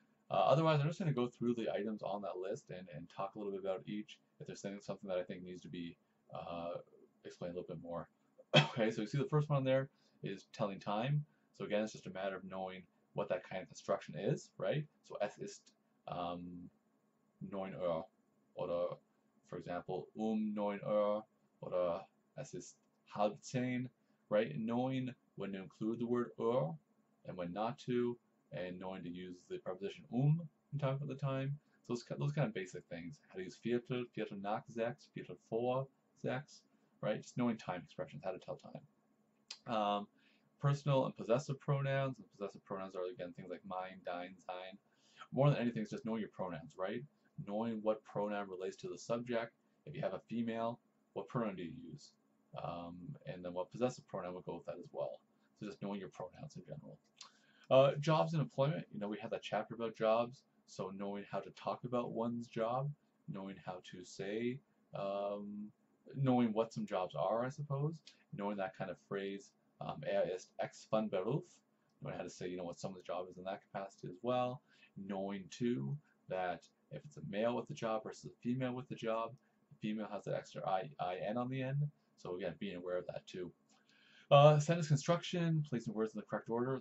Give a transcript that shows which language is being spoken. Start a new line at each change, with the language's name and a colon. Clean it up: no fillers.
English: Otherwise, I'm just going to go through the items on that list and talk a little bit about each. If there's something that I think needs to be explained a little bit more. Okay, so you see the first one there is telling time. So again, it's just a matter of knowing what that kind of instruction is, right?
German: So es ist 9 Uhr, oder
English: for example
German: 9 Uhr, oder es ist halb 10, right?
English: Knowing when to include the word Uhr and when not to, and knowing to use the preposition in time for the time. So those kind of basic things. How to use Viertel,
German: Viertel nach sechs, Viertel vor sechs,
English: right? Just knowing time expressions, how to tell time. Personal and possessive pronouns. And possessive pronouns are again things like mein, dein, sein. More than anything, it's just knowing your pronouns, right? Knowing what pronoun relates to the subject. If you have a female, what pronoun do you use? And then what possessive pronoun would go with that as well. So just knowing your pronouns in general. Jobs and employment. We had that chapter about jobs. So knowing how to talk about one's job, knowing how to say, knowing what some jobs are, I suppose. Knowing that kind of phrase,
German: ist X von Beruf.
English: Knowing how to say, what someone's job is in that capacity as well. Knowing too that if it's a male with the job versus a female with the job, the female has the extra in on the end. So again, being aware of that too. Sentence construction, placing words in the correct order.